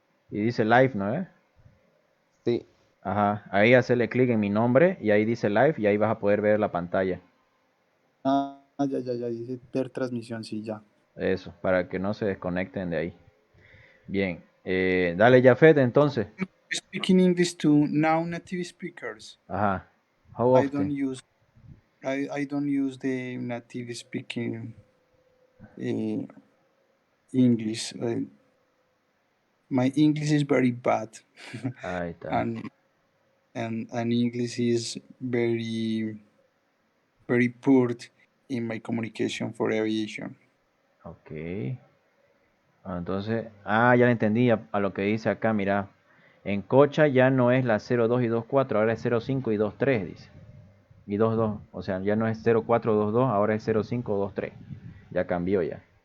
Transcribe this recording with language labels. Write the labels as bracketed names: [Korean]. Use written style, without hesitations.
[Spanish] Y dice live, ¿no? sí, Ajá. Ahí hacerle clic en mi nombre y ahí dice live y ahí vas a poder ver la pantalla. Ya, dice ver transmisión, sí, ya. Eso, para que no se desconecten de ahí. Bien. Dale, Jafet, entonces. [English] Speaking English to non-native speakers. Ajá. How I don't often? use the native speaking English. My English is very bad. [Spanish] Ahí está. [English] and English is very poor in my communication for aviation. Ok. [Spanish] Entonces, ya le entendí a lo que dice acá, mira. En Cocha ya no es la 02 y 24, ahora es 05 y 23, dice. Y 22, o sea, ya no es 0422, ahora es 0523. Ya cambió ya.